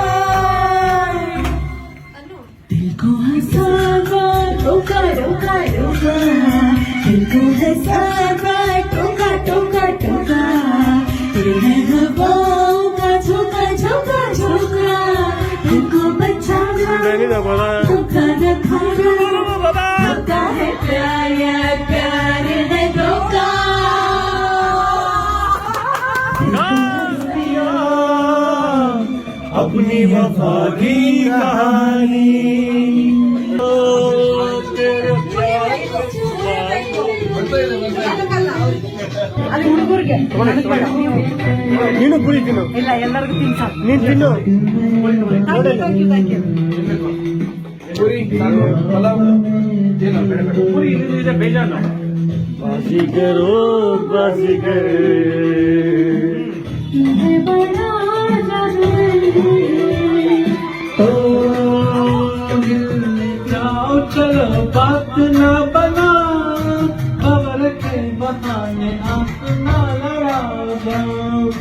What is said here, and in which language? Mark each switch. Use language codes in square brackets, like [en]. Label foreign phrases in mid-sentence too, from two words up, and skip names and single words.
[hi] दिल को हंसाना टोका टोका टोका, दिल को हंसाना टोका टोका टोका, दिल है हवाओं का झोंका झोंका झोंका, दिल को बचाना धोखा न खाना, धोखा है प्यार यार प्यार है धोखा. अपनी वफा की कहानी [kn] ನೀನು ಪುರಿ ತಿನ್ನು. ಇಲ್ಲ ಎಲ್ಲರಿಗೂ ತಿನ್ಸ. ನೀನ್ ತಿನ್ನು. ಪುರಿ ಇದೆ ಬೇಜಾರು. ಬಾಸಿಗರೋ ಬಾಸಿಗರೇ [hi] जाओ चलो बात न बना, खबर के बहाने आंख न लड़ाओ जाओ.